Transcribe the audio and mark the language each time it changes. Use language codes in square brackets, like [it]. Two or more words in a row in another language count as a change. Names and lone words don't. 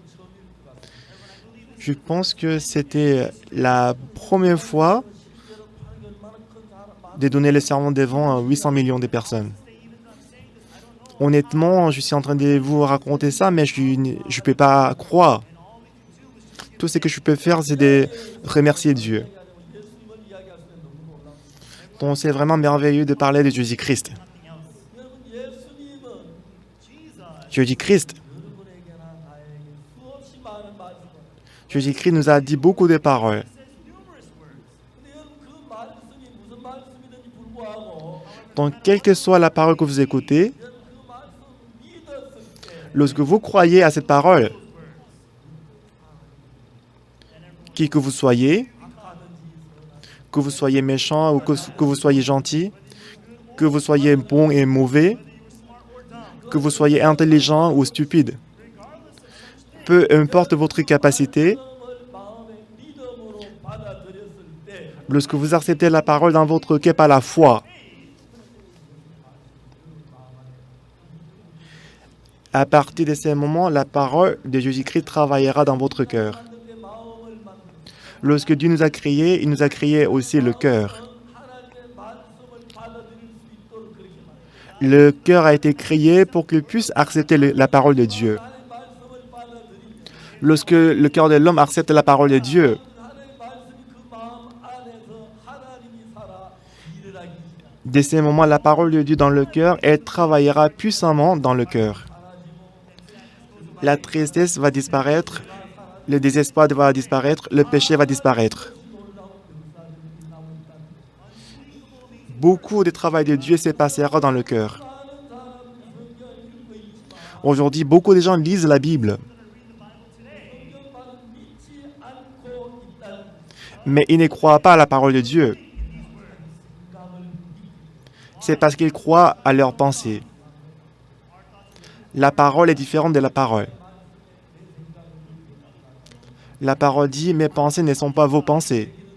[fr] Je pense que c'était la première fois de donner le sermon devant 800 millions de personnes. Honnêtement, je suis en train de vous raconter ça, mais je ne peux pas croire. Tout ce que je peux faire, c'est de remercier Dieu. [ko] 예수님을 이야기할 수 있는 너무 놀랍습니다. [fr] Donc, c'est vraiment merveilleux de parler de Jésus-Christ. [ko] 여러분 예수님은 [fr] Jésus-Christ. [ko] 여러분에게나 나에게 수없이 많은 말씀을 [fr] Jésus-Christ nous a dit beaucoup de paroles. [ko] 근데 여러분 그 말씀이 무슨 말씀이든지 불구하고 [fr] Donc, quelle que soit la parole que vous écoutez, [ko] 여러분 그 말씀 믿었을 때 [fr] lorsque vous croyez à cette parole, qui que vous soyez méchant ou que vous soyez gentil, que vous soyez bon et mauvais, que vous soyez intelligent ou stupide, peu importe votre capacité, [ko] 성령을 마음의 믿음으로 받아들였을 때 [fr] lorsque vous acceptez la parole dans votre cœur par la foi, à partir de ce moment, la parole de Jésus-Christ travaillera dans votre cœur. [ko] 하나님의 마음을 만들고 [fr] Lorsque Dieu nous a créés, il nous a créé aussi le cœur. [ko] 하나님의 말씀을 받아들일 수 있도록 그렇게 말해요. [fr] Le cœur a été créé pour qu'il puisse accepter la parole de Dieu. [ko] 하나님의 말씀을 받아들이면 [fr] Lorsque le cœur de l'homme accepte la parole de Dieu, [ko] 하나님의 말씀이 그 마음 안에서 하나님이 살아 일을 하기 시작합니다. [fr] dès ce moment, la parole de Dieu dans le cœur, elle travaillera puissamment dans le cœur. La tristesse va disparaître, le désespoir va disparaître, le péché va disparaître. Beaucoup de travail de Dieu se passera dans le cœur. Aujourd'hui, beaucoup de gens lisent la Bible, [ko] 성경만은 믿지 않고 있다는 [fr] mais ils ne croient pas à la parole de Dieu. C'est parce qu'ils croient à leurs pensées. La parole est différente de la parole. La parole dit « Mes pensées ne sont pas vos pensées.